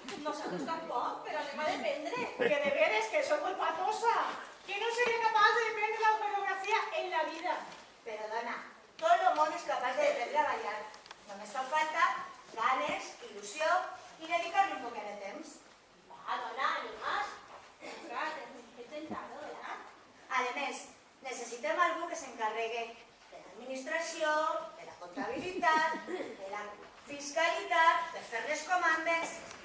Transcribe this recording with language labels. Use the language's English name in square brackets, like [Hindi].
[Catalan] Nosaltres tampoc, però anem a dependre. [Spanish] Que de veres que soy muy patosa. Que no seré capaz de aprender la coreografía en la vida. [Catalan] Però, dona, tot el món és capaç d'aprendre a ballar. Només fa falta ganes, il·lusió i dedicar-li un poquet de temps. Va, dona, animes. Clar, he tentadora. A més, necessitem algú que s'encarregui de l'administració, de la comptabilitat, de la fiscalitat, de fer les comandes.